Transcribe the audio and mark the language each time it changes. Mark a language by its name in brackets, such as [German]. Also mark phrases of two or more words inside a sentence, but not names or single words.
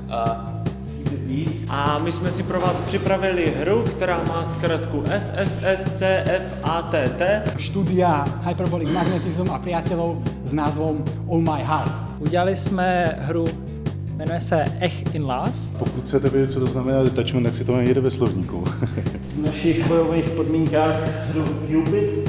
[Czech] a my jsme si pro vás připravili hru, která má zkratku SSSCFATT. [Slovak] Štúdia Hyperbolic Magnetism a priateľov s názvom All My Heart. [Czech] Udělali jsme hru, jmenuje se Ech in Love. Pokud chcete vědět, co to znamená detachment, tak si to najděte ve slovníku. V našich bojových podmínkách hru Cupid.